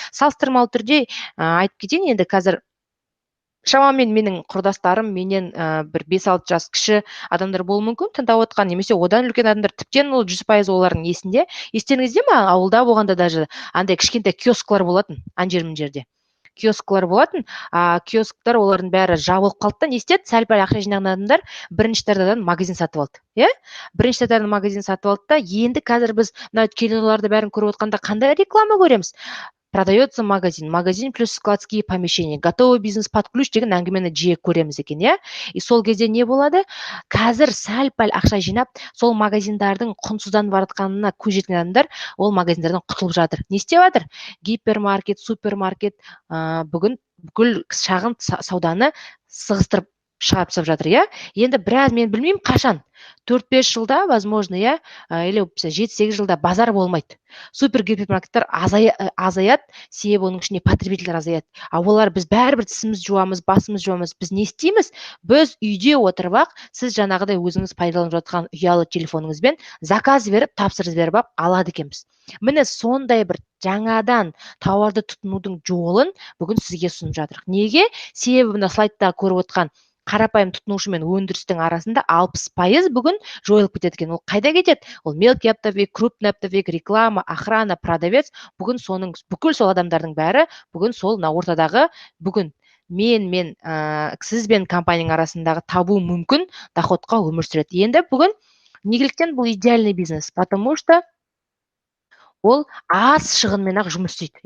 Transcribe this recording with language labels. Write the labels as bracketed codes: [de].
[kk] Салыстырмалы түрде айтып кетейін, енді қазір шамамен менің құрдастарым менен бір 5-6 жас кіші адамдар болуы мүмкін, тыңдап отқан, немесе одан үлкен адамдар, тіптен ол 100% олардың есінде. Естеріңізде ме, ауылда болғанда даже андай кішкентай киосклар болатын, жерде. киосклар болатын. Киосктар олардың бәрі жабылып қалды да не істеді? Сәл-пәл ақша жинаған адамдар бірінші этаждан магазин сатып алды. Иә? Бірінші этаждан магазин сатып алды да енді қазір біз мына киноларды бәрін көріп отқанда қандай реклама көреміз? [ru] Продается магазин плюс складские помещения, готовый бизнес под ключ [kk] деген әңгімені жиі көреміз екен, иә? И сол кезде не болады? Қазір сәл-пәл ақша жинап, сол магазиндардың құнсызданып бара жатқанына көз жеткен адамдар ол магазиндардан құтылып жатыр. Не істеп жатыр? Гипермаркет, супермаркет бүгін бүкіл шағын сауданы сығыстырып шығарып тастап жатыр, иә? Енді біраз мен білмеймін қашан. 4-5 жылда, возможно, иә, или 7-8 жылда базар болмайды. Супер гипермаркеттер азаяды, себебі оның ішінде потребительдер азаяды. Олар біз бәрібір тісіміз жуамыз, басымыз жуамыз. Біз не істейміз? Біз үйде отырып ақ, сіз жаңағыдай өзіңіз пайдаланып жатқан ұялы телефоныңызбен заказ беріп, тапсырыс беріп ақ алады екенбіз. Міне сондай бір жаңадан тауарды тұтынудың жолын бүгін сізге ұсынып жатырмық. Неге? Себебі мына слайдта көріп отқан қарапайым тұтынушы мен өндірістің арасында 60% бүгін жойылып кетеді екен. Ол қайда кетеді? Ол [ru] мелкий оптовик, крупный оптовик, реклама, охрана, продавец. [kk] Бүгін соның бүкіл сол адамдардың бәрі бүгін сол ортадағы бүгін мен сіз бен компанияның арасындағы табу мүмкін доходқа өмір сүреді. Енді бүгін неліктен бұл идеальный бизнес? [ru] Потому что [kk] ол аз шығынмен ақ жұмыс істейді.